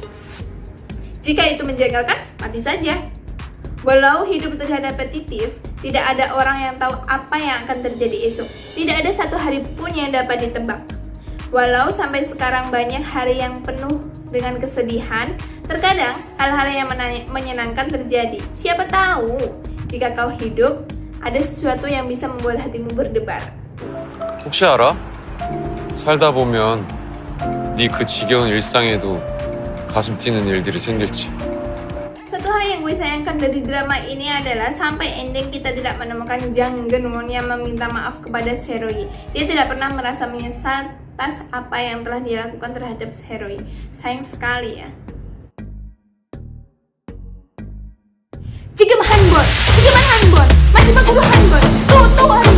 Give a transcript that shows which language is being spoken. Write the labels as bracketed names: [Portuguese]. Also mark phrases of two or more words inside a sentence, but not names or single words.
[Indonesian] Jika itu menjegalkan, mati saja. Walau hidup terlihat repetitif, tidak ada orang yang tahu apa yang akan terjadi esok. Tidak ada satu hari pun yang dapat ditebak. Walau sampai sekarang banyak hari yang penuh dengan kesedihan, terkadang hal-hal yang menyenangkan terjadi. Siapa tahu, jika kau hidup, ada sesuatu yang bisa membuat hatimu berdebar. [Korean] 혹시 알아? 살다 보면 네 그 지겨운 일상에도 가슴 뛰는 일들이 생길지. [Indonesian] Satu hal yang gue sayangkan dari drama ini adalah sampai ending kita tidak menemukan Jang Geun-won yang meminta maaf kepada Seo-ri. Dia tidak pernah merasa menyesal atas apa yang telah dia lakukan terhadap Seo-ri. Sayang sekali ya. [Korean] 지금 한 번, 마지막으로 한 번, 또 한 번.